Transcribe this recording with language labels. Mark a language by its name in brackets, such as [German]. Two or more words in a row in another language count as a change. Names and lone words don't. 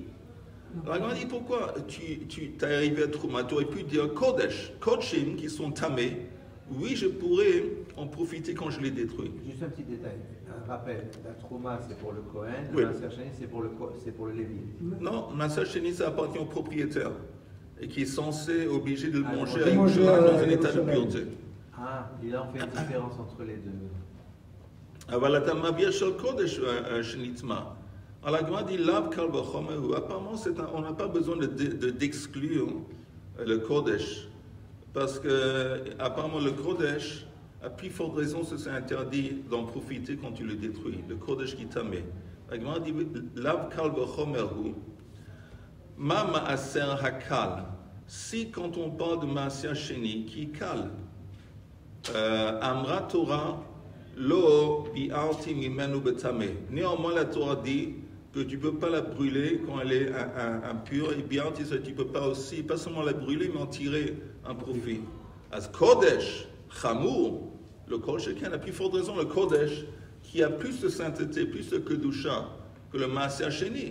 [French] Alors on dit pourquoi tu t'es arrivé à trouma, tu aurais pu dire [Hebrew] קודש, קודשים [French] qui sont tamés, oui je pourrais en profiter quand je les détruis. Juste un petit détail, un rappel, la trouma c'est pour le Kohen, Oui. le maaser sheni c'est pour le Lévi. Non, maaser sheni ça appartient au propriétaire et qui est censé obliger de le manger on mange dans un état de pureté. Ah, et là on fait une différence entre les deux. [Hebrew] אבל אתה מביא של קודש שנטמע. [French] Alors, la Gemara dit [Hebrew] לאו קל וחומר. [French] Apparemment, on n'a pas besoin d'exclure le Kodesh. Parce que, apparemment, le Kodesh, à plus forte raison, c'est interdit d'en profiter quand tu le détruis. Le Kodesh qui t'amène. La Gemara dit [Hebrew] לאו קל וחומר. מה מעשר הקל. [French] Si, quand on parle de Maaser Sheni, qui kal, [Hebrew] אמרה תורה, לא ביערתי ממנו בטמא. [French] Néanmoins, la Torah dit que tu ne peux pas la brûler quand elle est impure. Et bi'arti, tu ne peux pas aussi, pas seulement la brûler, mais en tirer un profit. [Hebrew] אם קודש, חמור, לא כל שכן, [French] la plus forte raison, le Kodesh, qui a plus de sainteté, plus de Kedusha que le Maaser Sheni.